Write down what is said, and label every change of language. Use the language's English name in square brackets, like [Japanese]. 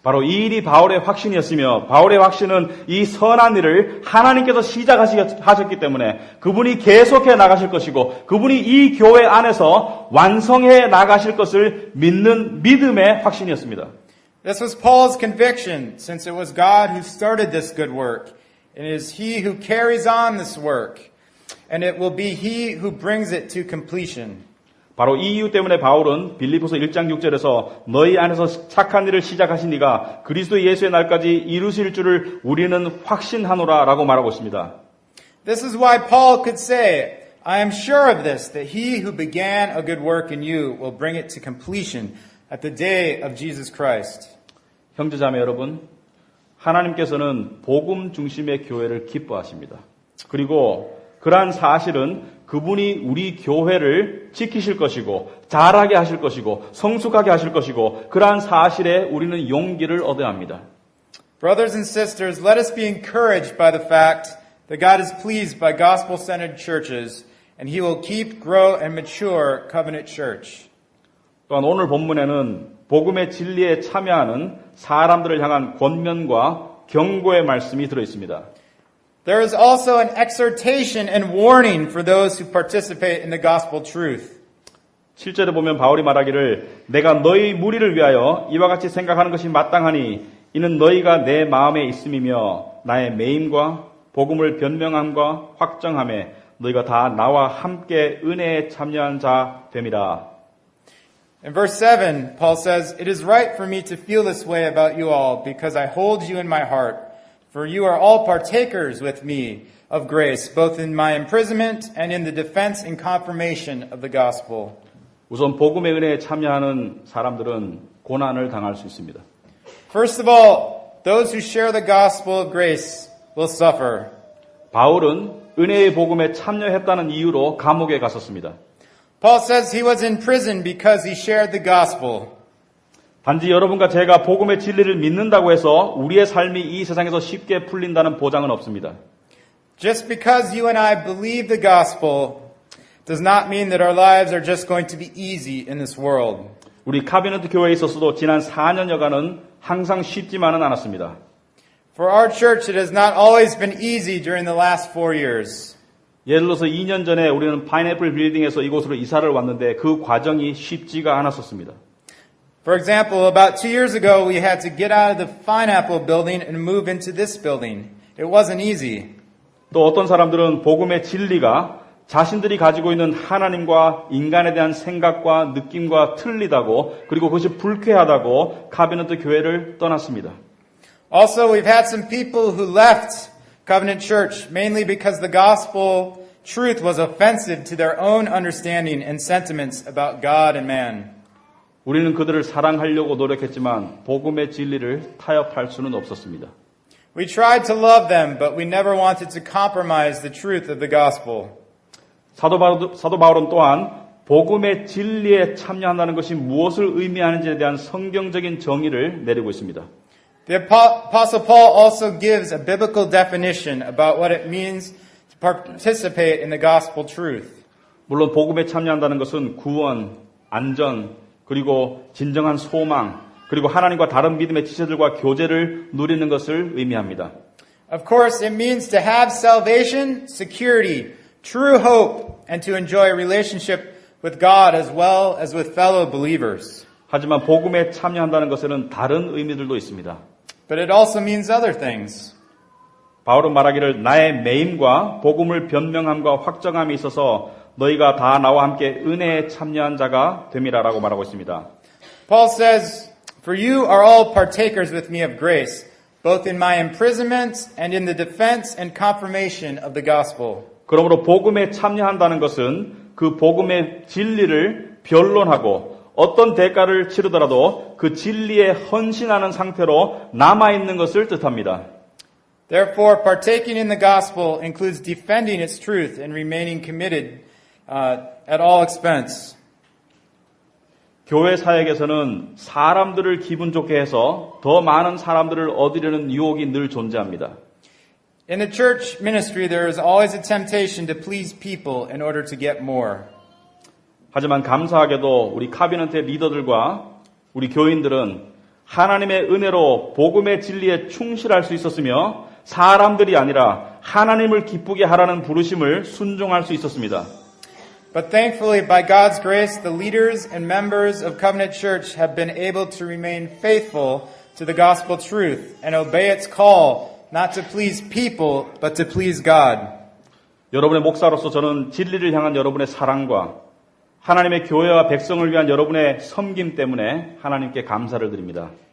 [Korean] 바로 이 일이 바울의 확신이었으며 바울의 확신은 이 선한 일을 하나님께서 시작하셨기 때문에 그분이 계속해 나가실 것이고 그분이 이 교회 안에서 완성해 나가실 것을 믿는 믿음의 확신이었습니다. [English] This was Paul's conviction, since it was God who started this good work, and it is He who carries on this work, and it will be He who brings it to completion. [Korean] 바로 이 이유 때문에 바울은 빌립보서 1장 6절에서 너희 안에서 착한 일을 시작하신 이가 그리스도 예수의 날까지 이루실 줄을 우리는 확신하노라 라고 말하고 있습니다. [English] This is why Paul could say, I am sure of this, that He who began a good work in you will bring it to completion at the day of Jesus Christ. [Korean] 형제자매 여러분, 하나님께서는 복음 중심의 교회를 기뻐하십니다. 그리고 그러한 사실은 그분이 우리 교회를 지키실 것이고 잘하게 하실 것이고 성숙하게 하실 것이고 그러한 사실에 우리는 용기를 얻어야 합니다. [English] Brothers and sisters, let us be encouraged by the fact that God is pleased by gospel-centered churches and He will keep, grow, and mature Covenant Church. [Korean] 또한 오늘 본문에는 복음의 진리에 참여하는 사람들을 향한 권면과 경고의 말씀이 들어있습니다. [English] There is also an exhortation and warning for those who participate in the gospel truth. [Korean] 7절에 보면 바울이 말하기를 내가 너희 무리를 위하여 이와 같이 생각하는 것이 마땅하니 이는 너희가 내 마음에 있음이며 나의 매임과 복음을 변명함과 확정함에 너희가 다 나와 함께 은혜에 참여한 자 됨이라. [English] In verse 7, Paul says, It is right for me to feel this way about you all because I hold you in my heart. For you are all partakers with me of grace, both in my imprisonment and in the defense and confirmation of the gospel. [Korean] 우선 복음의 은혜에 참여하는 사람들은 고난을 당할 수 있습니다. [English] First of all, those who share the gospel of grace will suffer. [Korean] 바울은 은혜의 복음에 참여했다는 이유로 감옥에 갔었습니다. [English] Paul says he was in prison because he shared the gospel. [Korean] 단지 여러분과 제가 복음의 진리를 믿는다고 해서 우리의 삶이 이 세상에서 쉽게 풀린다는 보장은 없습니다. [English] Just because you and I believe the gospel does not mean that our lives are just going to be easy in this world. [Korean] 우리 카비넌트 교회에 있어서도 지난 4년여간은 항상 쉽지만은 않았습니다. [English] For our church, it has not always been easy during the last 4 years. [Korean] 예를 들어서 2년 전에 우리는 파인애플 빌딩에서 이곳으로 이사를 왔는데 그 과정이 쉽지가 않았었습니다. [English] For example, about 2 years ago, we had to get out of the Pineapple building and move into this building. It wasn't easy. [Korean] 또 어떤 사람들은 복음의 진리가 자신들이 가지고 있는 하나님과 인간에 대한 생각과 느낌과 틀리다고 그리고 그것이 불쾌하다고 카비넌트 교회를 떠났습니다. [English] Also, we've had some people who left Covenant Church mainly because the gospel truth was offensive to their own understanding and sentiments about God and man. [Korean] 우리는 그들을 사랑하려고 노력했지만 복음의 진리를 타협할 수는 없었습니다. [English] We tried to love them, but we never wanted to compromise the truth of the gospel. [Korean] 사도 바울은 또한 복음의 진리에 참여한다는 것이 무엇을 의미하는지에 대한 성경적인 정의를 내리고 있습니다. [English] The Apostle Paul also gives a biblical definition about what it means to participate in the gospel truth. [Korean] 물론 복음에 참여한다는 것은 구원, 안전, 그리고 진정한 소망, 그리고 하나님과 다른 믿음의 지체들과 교제를 누리는 것을 의미합니다. [English] Of course, it means to have salvation, security, true hope, and to enjoy a relationship with God as well as with fellow believers. [Korean] 하지만 복음에 참여한다는 것에는 다른 의미들도 있습니다. [English] But it also means other things. [Korean] 바울은 말하기를 나의 매임과 복음을 변명함과 확정함이 있어서 너희가 다 나와 함께 은혜에 참여한 자가 됨이라라고 말하고 있습니다. [English] Paul says, For you are all partakers with me of grace, both in my imprisonment and in the defense and confirmation of the gospel. [Korean] 그러므로 복음에 참여한다는 것은 그 복음의 진리를 변론하고 어떤 대가를 치르더라도 그 진리에 헌신하는 상태로 남아있는 것을 뜻합니다. [English] Therefore, partaking in the gospel includes defending its truth and remaining committed at all expense. [Korean] 교회 사역에서는 사람들을 기분 좋게 해서 더 많은 사람들을 얻으려는 유혹이 늘 존재합니다. [English] In the church ministry, there is always a temptation to please people in order to get more. [Korean] 하지만 감사하게도 우리 카비넌트의 리더들과 우리 교인들은 하나님의 은혜로 복음의 진리에 충실할 수 있었으며 사람들이 아니라 하나님을 기쁘게 하라는 부르심을 순종할 수 있었습니다. [English] But thankfully, by God's grace, the leaders and members of Covenant Church have been able to remain faithful to the gospel truth and obey its call not to please people, but to please God. [Korean] 여러분의 목사로서 저는 진리를 향한 여러분의 사랑과 하나님의 교회와 백성을 위한 여러분의 섬김 때문에 하나님께 감사를 드립니다.